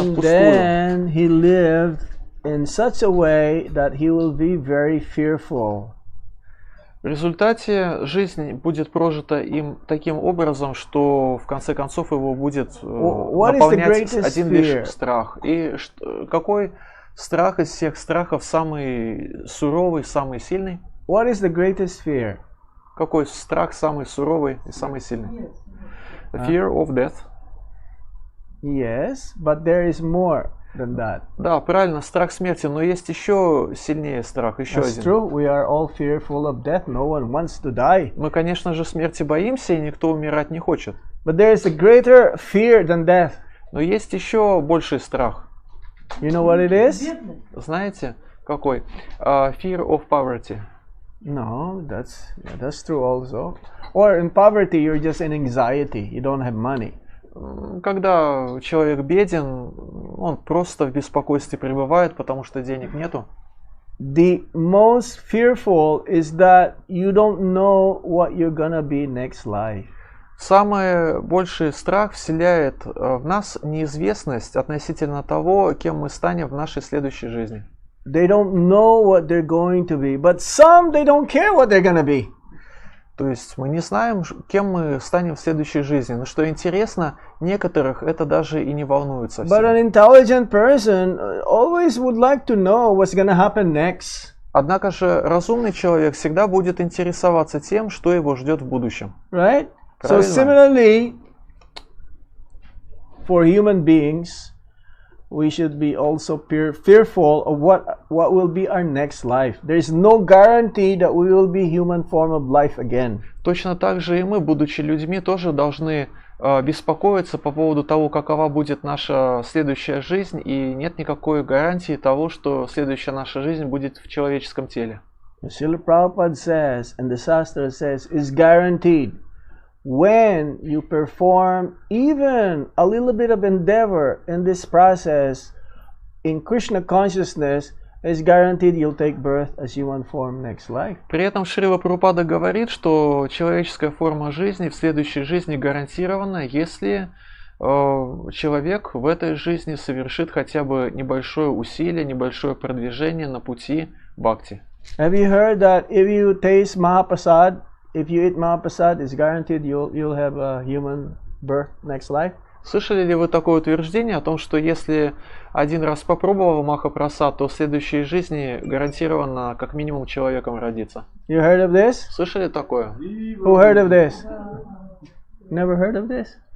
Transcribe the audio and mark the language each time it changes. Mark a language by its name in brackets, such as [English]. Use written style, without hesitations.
[English] And [Russian] впустую. [English] then he lived in such a way that he will be very fearful. [Russian] В результате жизнь будет прожита им таким образом, что в конце концов его будет наполнять один лишь страх. И какой страх из всех страхов самый суровый, самый сильный? [English] What is the greatest fear? [Russian] Какой страх самый суровый и самый сильный? [English] The fear of death. Yes, but there is more than that. [Russian] Да, правильно, страх смерти, но есть еще сильнее страх, еще [English] That's [Russian] один. [English] true. We are all fearful of death. No one wants to die. [Russian] Мы, конечно же, смерти боимся, и никто умирать не хочет. [English] But there is a greater fear than death. [Russian] Но есть еще больший страх. [English] You know what it is? [Russian] Знаете, какой? [English] Fear of poverty. No, that's true also. Or in poverty, you're just in anxiety. You don't have money. [Russian] Когда человек беден, он просто в беспокойстве пребывает, потому что денег нету. [English] The most fearful is that you don't know what you're gonna be next life. [Russian] Самый больший страх вселяет в нас неизвестность относительно того, кем мы станем в нашей следующей жизни. [English] They don't know what they're going to be, but some they don't care what they're gonna be. [Russian] То есть мы не знаем, кем мы станем в следующей жизни. Но что интересно, некоторых это даже и не волнует совсем. [English] But an intelligent person always would like to know what's gonna happen next. [Russian] Однако же разумный человек всегда будет интересоваться тем, что его ждет в будущем. [English] Right? So [Russian] Правильно. [English] similarly, for human beings, we should be also fearful of what will be our next life. There is no guarantee that we will be human form of life again. [Russian] Точно так же и мы, будучи людьми, тоже должны беспокоиться по поводу того, какова будет наша следующая жизнь, и нет никакой гарантии того, что следующая наша жизнь будет в человеческом теле. [English] Srila Prabhupada says, and the Shastra says, is guaranteed. When you perform even a little bit of endeavor in this process in Krishna consciousness, it's guaranteed you'll take birth as human form next life. [Russian] При этом Шрила Прабхупада говорит, что человеческая форма жизни в следующей жизни гарантирована, если человек в этой жизни совершит хотя бы небольшое усилие, небольшое продвижение на пути бхакти. [English] Have you heard that if you taste Mahaprasad, if you eat Mahaprasad, it's guaranteed you'll have a human birth next life? [Russian] Слышали ли вы такое утверждение о том, что если один раз попробовал Махапрасад, то в следующей жизни гарантированно как минимум человеком родиться? [English] You heard of this? [Russian] Слышали такое? [English] Who heard of this? Never heard of this?